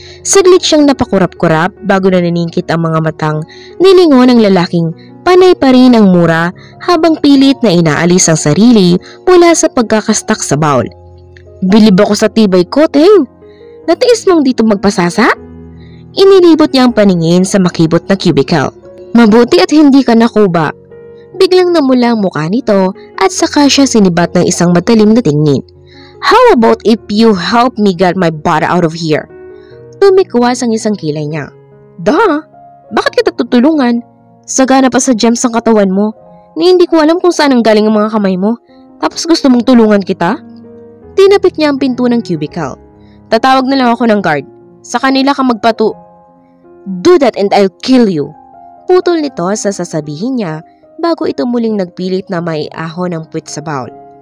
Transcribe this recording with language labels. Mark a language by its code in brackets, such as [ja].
[tl] Saglit siyang napakurap-kurap bago na naningkit ang mga matang nilingon ng lalaking panay pa rin ang mura habang pilit na inaalis ang sarili mula sa pagkakastak sa bowl. Bilib ako sa tibay ko, Teng. Natiis mong dito magpasasa? Inilibot niya ang paningin sa makibot na cubicle. Mabuti at hindi ka nakuba. Biglang namula ang mukha nito at saka siya sinibat ng isang matalim na tingin. [en] How about if you help me get my butt out of here? [tl] Tumikwas ang isang kilay niya. Bakit kita tutulungan? Sagana pa sa gems ang katawan mo. Ni hindi ko alam kung saan ang galing ang mga kamay mo. Tapos gusto mong tulungan kita? Tinapik niya ang pinto ng cubicle. Tatawag na lang ako ng guard. Sa kanila ka [en] Do that and I'll kill you. [tl] Putol nito sa sasabihin niya bago ito muling nagpilit na maiahon ng puwit sa bowl.